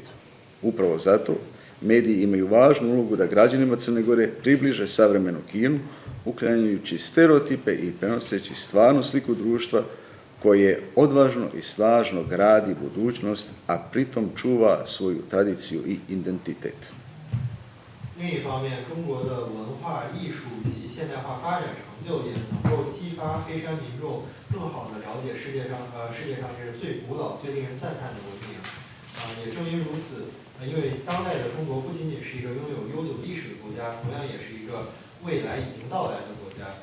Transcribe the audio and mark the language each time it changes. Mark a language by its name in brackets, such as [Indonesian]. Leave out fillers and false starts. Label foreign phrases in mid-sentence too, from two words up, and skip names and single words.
[Serbian] Upravo zato mediji imaju važnu ulogu da građanima Crne Gore približe savremenu Kinu, uklanjajući stereotipe i prenoseći stvarnu sliku društva koje odvažno i snažno gradi budućnost, a pritom čuva svoju tradiciju i identitet. [Chinese] 另一方面，中国的文化艺术及现代化发展成就也能够激发黑山民众更好地了解世界上这最古老、最令人赞叹的文明。也正因如此，因为当代的中国不仅仅是一个拥有悠久历史的国家，同样也是一个未来已经到来的国家。